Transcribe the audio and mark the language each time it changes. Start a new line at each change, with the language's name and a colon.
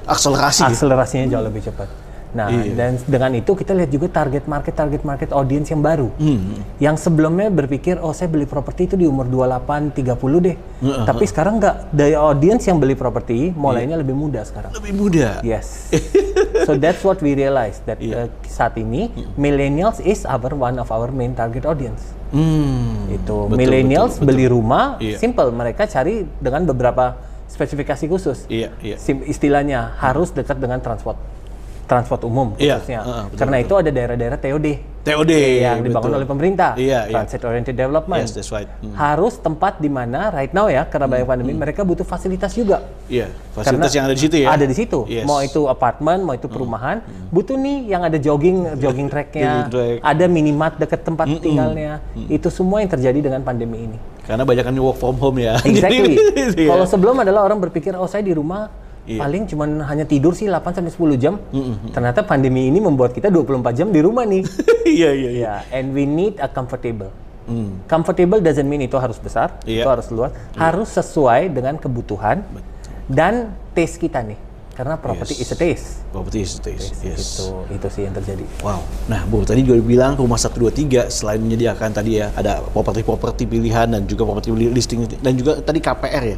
Indonesian: akselerasinya jauh lebih cepat. Nah, dan dengan itu kita lihat juga target market audience yang baru. Yang sebelumnya berpikir, saya beli properti itu di umur 28, 30 deh. Tapi sekarang enggak, daya audience yang beli properti mulainya lebih muda sekarang. Lebih muda?
English: Yes. So that's what we realize, that
Indonesian: saat ini,
English: millennials is one of our main target audience.
Indonesian: Itu, millennials beli rumah, simple, mereka cari dengan beberapa spesifikasi khusus. Istilahnya, harus dekat dengan transport umum khususnya. Karena itu ada daerah-daerah TOD yang dibangun oleh pemerintah, Transit Oriented Development.
English: Yes, that's right.
Indonesian: Harus tempat di mana
English: right now
Indonesian: ya, karena banyak pandemi, mereka butuh fasilitas juga. Fasilitas yang ada di situ ya. Ada di situ. Mau itu apartemen, mau itu perumahan, butuh nih yang ada jogging tracknya, ada minimart dekat tempat tinggalnya. Itu semua yang terjadi dengan pandemi ini. Karena banyak kan work from home ya.
English: Exactly.
Indonesian: Kalau sebelum adalah orang berpikir, saya di rumah paling cuman hanya tidur sih 8-10 jam. Ternyata pandemi ini membuat kita 24 jam di rumah nih.
English: And we need a comfortable. Comfortable doesn't mean
Indonesian: itu harus besar, itu harus luas, harus sesuai dengan kebutuhan dan taste kita nih.
English: Karena property is a taste. Property is a taste.
Indonesian: Itu sih yang terjadi. Wow. Nah, Bu, tadi juga bilang Rumah 1 2 3 selain menyediakan tadi ya ada properti pilihan dan juga properti listing dan juga tadi KPR ya.